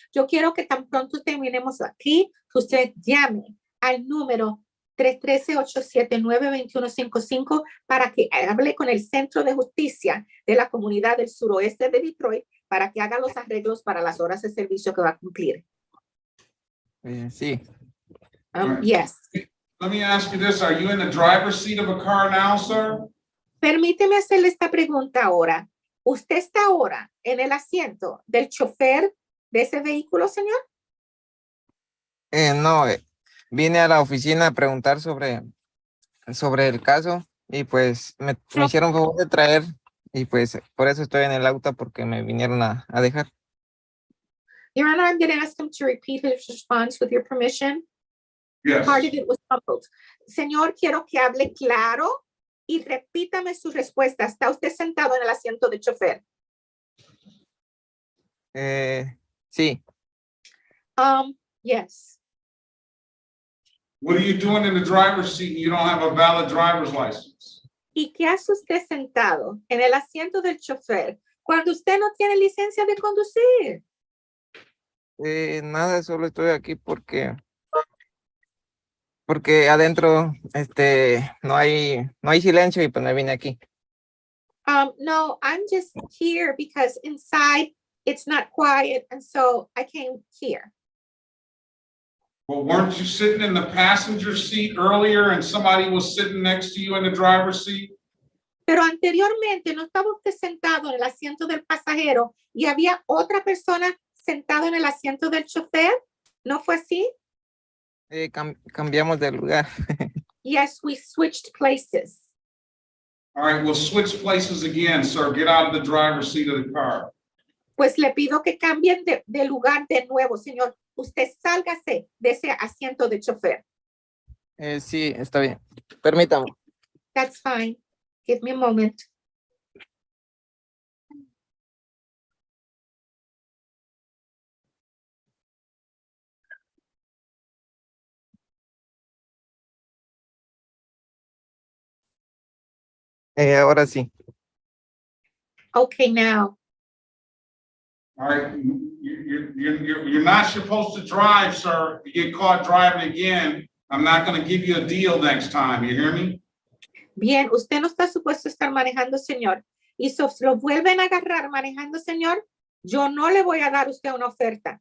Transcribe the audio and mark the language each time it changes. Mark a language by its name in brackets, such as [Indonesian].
[Spanish] Yo quiero que tan pronto terminemos aquí, que usted llame al número 313-879-2155 para que hable con el Centro de Justicia de la Comunidad del Suroeste de Detroit para que haga los arreglos para las horas de servicio que va a cumplir. Sí. [English] Yes. Let me ask you this. Are you in the driver's seat of a car now, sir? [Spanish] Permíteme hacerle esta pregunta ahora. ¿Usted está ahora en el asiento del chofer de ese vehículo, señor? No, vine a la oficina a preguntar sobre el caso y pues me hicieron favor de traer y pues por eso estoy en el auto porque me vinieron a dejar. [English] Your Honor, I'm going to ask him to repeat his response with your permission. Yes. Part of it was muffled. [Spanish] Señor, quiero que hable claro y repítame su respuesta. ¿Está usted sentado en el asiento de chofer? Sí. [English] Yes. What are you doing in the driver's seat and you don't have a valid driver's license? [Spanish] ¿Y qué hace usted sentado en el asiento del chofer cuando usted no tiene licencia de conducir? Nada, solo estoy aquí porque adentro no hay silencio y pues me vine aquí. [English] No, I'm just here because inside it's not quiet and so I came here. Well, weren't you sitting in the passenger seat earlier and somebody was sitting next to you in the driver's seat? [Spanish] Pero anteriormente no estaba usted sentado en el asiento del pasajero y había otra persona sentada en el asiento del chofer. ¿No fue así? Cambiamos de lugar. [English] Yes, we switched places. All right, we'll switch places again, sir. Get out of the driver's seat of the car. [Spanish] Pues le pido que cambien de lugar de nuevo, señor. Usted sálgase de ese asiento de chofer. Sí, está bien. Permítame. [English] That's fine. Give me a moment. [Spanish] Ahora sí. [English] Okay, now. All right, you're not supposed to drive, sir. If you get caught driving again, I'm not going to give you a deal next time. You hear me? [Spanish] Bien, usted no está supuesto a estar manejando, señor. Y si lo vuelven a agarrar manejando, señor, yo no le voy a dar a usted una oferta.